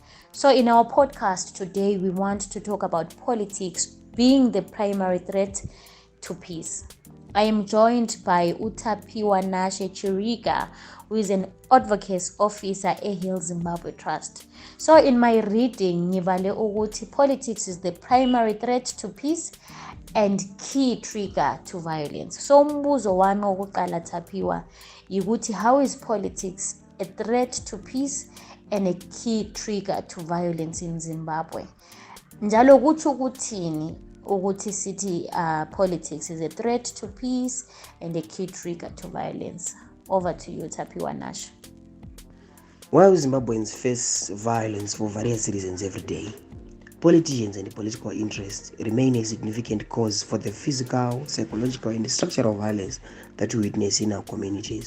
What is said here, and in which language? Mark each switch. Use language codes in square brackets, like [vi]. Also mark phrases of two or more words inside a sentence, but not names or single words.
[en] So in our podcast today, we want to talk about politics being the primary threat to peace. I am joined by Tapiwanashe Chiriga, who is an advocacy officer at Heal Zimbabwe Trust. So in my reading, [nd] ngibale ukuthi [en] politics is the primary threat to peace and key trigger to violence. [nd] So umbuzo wami wokuqala Tapiwa yikuthi, [en] how is politics a threat to peace and a key trigger to violence in Zimbabwe? [nd] Njalo kuthi ukuthini ukuthi sithi [en] politics is a threat to peace and a key trigger to violence? Over to you, Tapiwanashe. While Zimbabweans face violence for various reasons every day, politicians and political interests remain a significant cause for the physical, psychological, and structural violence that we witness in our communities.